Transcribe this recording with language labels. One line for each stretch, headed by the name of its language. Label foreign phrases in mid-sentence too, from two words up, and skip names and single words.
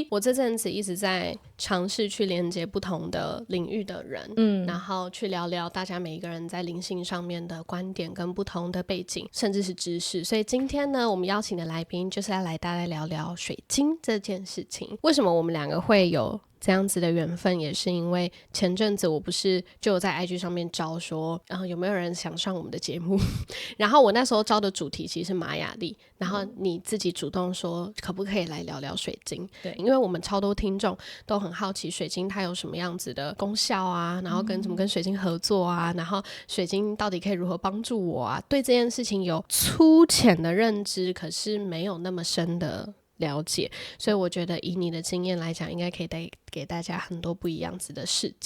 Chinese: 我這陣子一直在嘗試去連接不同的領域的人，然後去聊聊大家每一個人在靈性上面的觀點跟不同的背景，甚至是知識。所以今天呢，我們邀請的來賓就是要來大家聊聊水晶這件事情。為什麼我們兩個會有這樣子的緣分，也是因為前陣子我不是就有在 IG 上面招說，然后有没有人想上我們的節目然後我那時候招的主題其實是玛雅历，然後你自己主動說可不可以來聊聊水晶。对，因為我們超多聽众都很好奇水晶它有什麼樣子的功效啊，然後怎麼跟水晶合作啊，然後水晶到底可以如何幫助我啊，对这件事情有粗淺的認知，可是沒有那麼深的了解，所以我覺得以你的經驗來講，應該可以帶給大家很多不一樣子的視角。